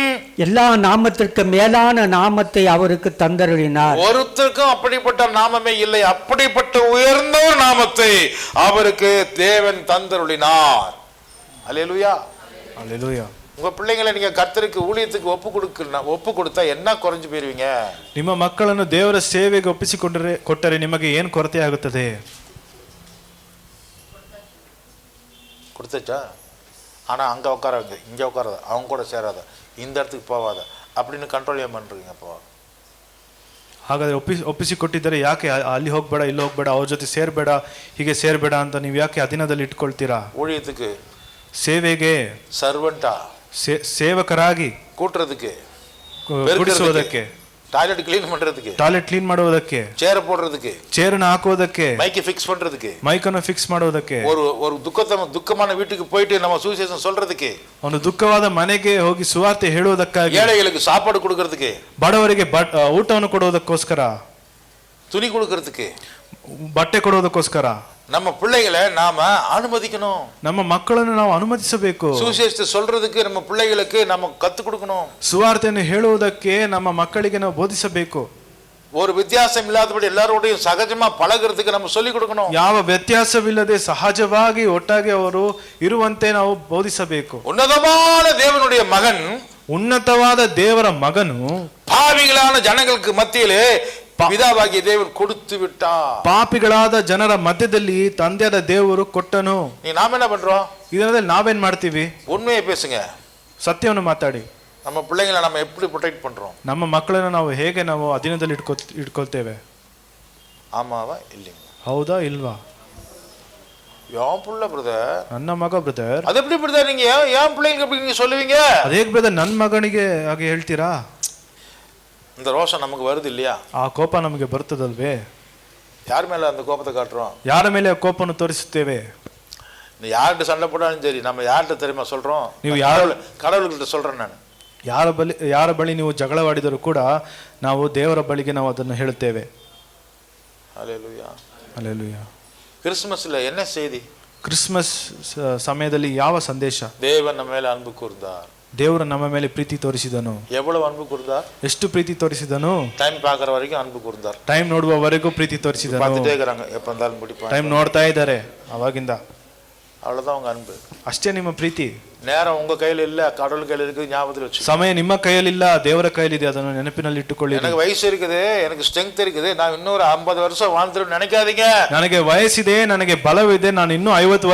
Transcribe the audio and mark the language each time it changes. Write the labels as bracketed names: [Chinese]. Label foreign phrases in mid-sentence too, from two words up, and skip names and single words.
[Tamil] எல்லா நாமத்திற்கு மேலான நாமத்தை அவருக்கு தந்தருளினார். ஒருத்தருக்கும் அப்படிப்பட்ட நாமமே இல்லை. அப்படிப்பட்ட உயர்ந்த ஒரு நாமத்தை அவருக்கு தேவன் தந்தருளினார். அல்லேலூயா, அல்லேலூயா. உங்க பிள்ளைங்களை நீங்க கர்த்தருக்கு ஊழியத்துக்கு ஒப்பு கொடுத்தா என்ன குறைஞ்சு போயிருவீங்க? [Kannada] ನಿಮ್ಮ ಮಕ್ಕಳನ್ನು ದೇವರ ಸೇವೆಗೆ ಕೊಟ್ಟರೆ ನಿಮಗೆ ಏನು ಕೊರತೆ ಆಗುತ್ತದೆ? [Tamil] கொடுத்துச்சா? ஆனா அங்க உட்காராங்க, இங்க உட்காராத, அவங்க கூட சேராத, இந்த இடத்துக்கு போவாத அப்படின்னு கண்ட்ரோல் ஏன் பண்றீங்க? அப்போ [Kannada] ಹಾಗಾದ್ರೆ ಒಪ್ಪಿಸಿಕೊಟ್ಟಿದ್ದರೆ ಯಾಕೆ ಅಲ್ಲಿ ಹೋಗ್ಬೇಡ, ಇಲ್ಲಿ ಹೋಗ್ಬೇಡ, ಅವ್ರ ಜೊತೆ ಸೇರ್ಬೇಡ, ಹೀಗೆ ಸೇರ್ಬೇಡ ಅಂತ ನೀವು ಯಾಕೆ ಅಧೀನದಲ್ಲಿ ಇಟ್ಕೊಳ್ತೀರಾ? [Tamil] ஊழியத்துக்கு, [Kannada] ಸೇವೆಗೆ, ಸರ್ವೆಂಟಾ, ಸೇವಕರಾಗಿ, ಕೂಟ್ರದಕ್ಕೆ, ಗುಡಿಸುವುದಕ್ಕೆ, [English] toilet clean [Tamil] பண்றதுக்கு, [English] toilet clean [Kannada] ಮಾಡುವುದಕ್ಕೆ, [Tamil] ಚೇರ್ போடுறதுக்கு, [Kannada] ಚೇರ್ನ ಹಾಕುವುದಕ್ಕೆ, [English] mic fix [Tamil] பண்றதுக்கு, [Kannada] ಮೈಕನ್ನು ಫಿಕ್ಸ್ ಮಾಡುವುದಕ್ಕೆ, [Tamil] ஒரு துக்கமான வீட்டுக்கு போயிட்டு நம்ம சுவிசேஷம் சொல்றதுக்கு, [Kannada] ಒಂದು ದುಃಖವಾದ ಮನೆಗೆ ಹೋಗಿ ಸುವಾರ್ತೆ ಹೇಳುವುದಕ್ಕಾಗಿ, [Tamil] ஏழைகளுக்கு சாப்பாடு கொடுக்கிறதுக்கு, [Kannada] ಬಡವರಿಗೆ ಊಟವನ್ನು ಕೊಡುವುದಕ್ಕೋಸ್ಕರ, [Tamil] துணி கொடுக்கிறதுக்கு, [Kannada] ಬಟ್ಟೆ ಕೊಡುವುದಕ್ಕೋಸ್ಕರ [Tamil] நம்ம பிள்ளைகளை நாம அனுமதிக்கணும். [Kannada] ನಮ್ಮ ಮಕ್ಕಳನ್ನು ನಾವು ಅನುಮತಿಸಬೇಕು. [Tamil] ಸುವಿಶೇಷத்தை சொல்றதுக்கு நம்ம பிள்ளைகளுக்கு நம்ம கத்து கொடுக்கணும். [Kannada] ಸುವಾರ್ತೆಯನ್ನು ಹೇಳುವುದಕ್ಕೆ ನಮ್ಮ ಮಕ್ಕಳಿಗೆ ನಾವು ಬೋಧಿಸಬೇಕು. [Tamil] ஒரு வித்தியாசம் இல்லாதபடி எல்லாரோடையும் சகஜமா பழகுறதுக்கு நம்ம சொல்லி கொடுக்கணும். [Kannada] ಯಾವ ವ್ಯತ್ಯಾಸವಿಲ್ಲದೆ ಸಹಜವಾಗಿ ಒಟ್ಟಾಗಿ ಅವರು ಇರುವಂತೆ ನಾವು ಬೋಧಿಸಬೇಕು. [Tamil] ಉನ್ನತವಾದ ದೇವனுடைய மகன், [Kannada] ಉನ್ನತವಾದ ದೇವರ ಮಗನು [Tamil] பாவிகளான ஜனங்களுக்கு மத்தியிலே பிதாவாகிய தேவன் கொடுத்து விட்டார். [Kannada] ಪಾಪಿಗಳಾದ ಜನರ ಮಧ್ಯದಲ್ಲಿ ತಂದೆಯಾದ ದೇವರು ಕೊಟ್ಟನು. [Tamil] நாம என்ன பண்றோம்? [Kannada] ಇದರಲ್ಲಿ ನಾವೇನ್ ಮಾಡ್ತೀವಿ? [Tamil] உண்மையை பேசுங்க, [Kannada] ಸತ್ಯವನ್ನು ಮಾತಾಡಿ. [Tamil] நம்ம பிள்ளைகளை நம்ம எப்படி ಪ್ರೊಟೆಕ್ಟ್ பண்றோம்? [Kannada] ನಮ್ಮ ಮಕ್ಕಳನ್ನು ನಾವು ಹೇಗೆ ನಾವು ಅಧೀನದಲ್ಲಿ ಇಟ್ಕೊಳ್ತೇವೆ? [Tamil] ஆமாவா இல்லையா? [Kannada] ಹೌದಾ ಇಲ್ವಾ? [Tamil] யான் புள்ள பிரதர், [Kannada] ನನ್ನ ಮಗ ಬ್ರದರ್. [Tamil] அது எப்படி பிரதர் நீங்க ஏன் பிள்ளைங்களுக்கு எப்படி நீங்க சொல்லுவீங்க? [Kannada] ಅದೇಗ್ ಬ್ರದರ್ ನನ್ನ ಮಗನಿಗೆ ಹಾಗೆ ಹೇಳ್ತೀರಾ? [Tamil] இந்த ரோஷம் நமக்கு வருது இல்லையா? [Kannada] ಆ ಕೋಪ ನಮಗೆ ಬರ್ತದಲ್ವೇ? [Tamil] யார் மேல அந்த கோபத்தை காட்டுறோம்? [Kannada] ಯಾರ ಮೇಲೆ ಕೋಪವನ್ನು ತೋರಿಸುತ್ತೇವೆ? [Tamil] யார்கிட்ட சண்டை போட்டாலும் சரி, நம்ம யார்கிட்ட தெரியுமா சொல்றோம்? [Kannada] ನೀವು [Tamil] கடவுள்கிட்ட சொல்றேன் ನಾನು. [Kannada] ಯಾರ ಬಳಿ ನೀವು ಜಗಳವಾಡಿದರೂ ಕೂಡ ನಾವು ದೇವರ ಬಳಿಗೆ ನಾವು ಅದನ್ನು ಹೇಳುತ್ತೇವೆ. ಹಲ್ಲೆಲೂಯಾ, ಹಲ್ಲೆಲೂಯಾ. [Tamil] ಕ್ರಿಸ್ಮಸ್ல என்ன செய்தி? [Kannada] ಕ್ರಿಸ್ಮಸ್ ಸಮಯದಲ್ಲಿ ಯಾವ ಸಂದೇಶ? [Tamil] தேவர் நம்ம மேல அன்பு கூர்ந்தார். [Kannada] ದೇವರು ನಮ್ಮ ಮೇಲೆ ಪ್ರೀತಿ ತೋರಿಸಿದನು. [Tamil] எவ்வளவு அன்பு கூர்ந்தார்? [Kannada] ಎಷ್ಟು ಪ್ರೀತಿ ತೋರಿಸಿದನು? [Tamil] ಟೈಮ್ பார்க்குற வரைக்கும் அன்பு கூர்ந்தார். [Kannada] ಟೈಮ್ ನೋಡುವವರೆಗೂ ಪ್ರೀತಿ ತೋರಿಸಿದನು. [Tamil] பார்த்துட்டே இருக்காங்க, எப்ப வந்தாலும் பிடிப்பாங்க. [Kannada] ಟೈಮ್ ನೋಡ್ತಾ ಇದ್ದಾರೆ ಅವಾಗಿಂದ. [Tamil] அவ்வளவுதான் உங்க அன்பு. [Kannada] ಅಷ್ಟೇ ನಿಮ್ಮ ಪ್ರೀತಿ. [Tamil] நேரம் உங்க கையில இல்ல, கடவுள் கையில இருக்கு, ஞாபகத்துல வச்சு. [Kannada] ಸಮಯ ನಿಮ್ಮ ಕೈಯಲ್ಲಿಲ್ಲ, ದೇವರ ಕೈಯಲ್ಲಿದೆ, ಅದನ್ನು ನೆನಪಿನಲ್ಲಿ ಇಟ್ಟುಕೊಳ್ಳಿ. [Tamil] எனக்கு வயசு இருக்குது, எனக்கு ஸ்ட்ரெngth இருக்குது, நான் இன்னொரு 50 வருஷம் வாழ்ந்துரும் நினைக்காதீங்க. [Kannada] ನನಗೆ ವಯಸ್ಸಿದೆ, ನನಗೆ ಬಲವಿದೆ, ನಾನು ಇನ್ನೂ 50 ವರ್ಷ